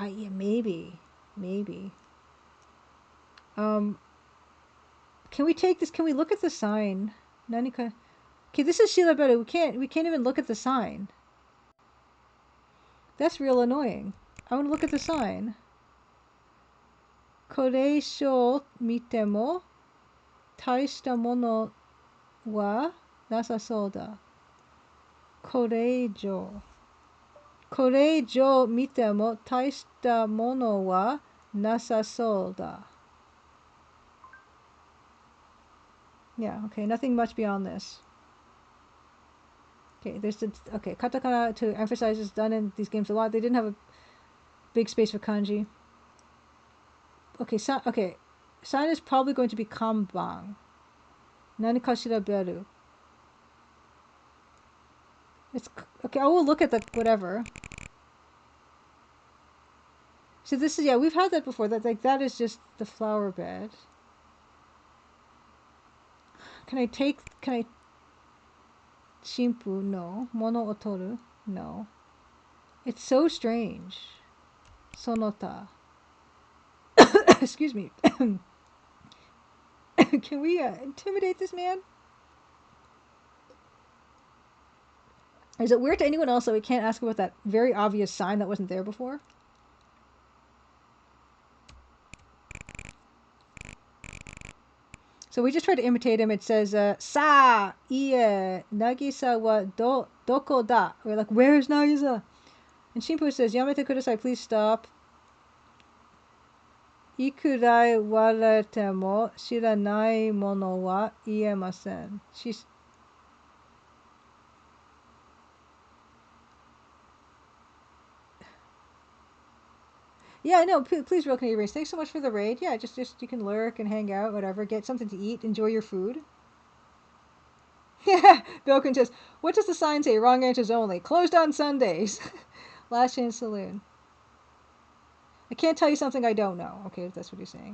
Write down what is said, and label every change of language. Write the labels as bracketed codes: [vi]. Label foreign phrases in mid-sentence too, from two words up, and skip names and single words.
[en] Yeah, maybe. Can we take this? Can we look at the sign? Nanika. Okay, this is Shiraberu. We can't even look at the sign. That's real annoying. I want to look at the sign. [ja] これしょ見ても大したものはなさそうだ. これじょ見ても大したものはなさそうだ. [en] Yeah, okay, nothing much beyond this. Okay, katakana to emphasize is done in these games a lot. They didn't have a big space for kanji. Okay, sign is probably going to be kanban. [ja] 何かしらべる. [en] It's okay. I will look at the whatever. So this is we've had that before. That is just the flower bed. Can I shimpu? No. [ja] ものおとる? [en] No. It's so strange. Sonota. Excuse me. Can we intimidate this man? Is it weird to anyone else that we can't ask about that very obvious sign that wasn't there before? So we just tried to imitate him. It says, [ja] さあ、いいえ、渚はどこだ. [en] We're like, where's Nagisa? And Shimpu says, [ja] やめてください, [en] please stop. [ja] いくら言われても知らないものは言えません。Yeah, [en] no, please, real Canadian Race. Thanks so much for the raid. Yeah, just you can lurk and hang out, whatever. Get something to eat, enjoy your food. Yeah, Bilkin says, what does the sign say? Wrong answers only. Closed on Sundays. Last Chance Saloon. I can't tell you something I don't know. Okay, if that's what you're saying.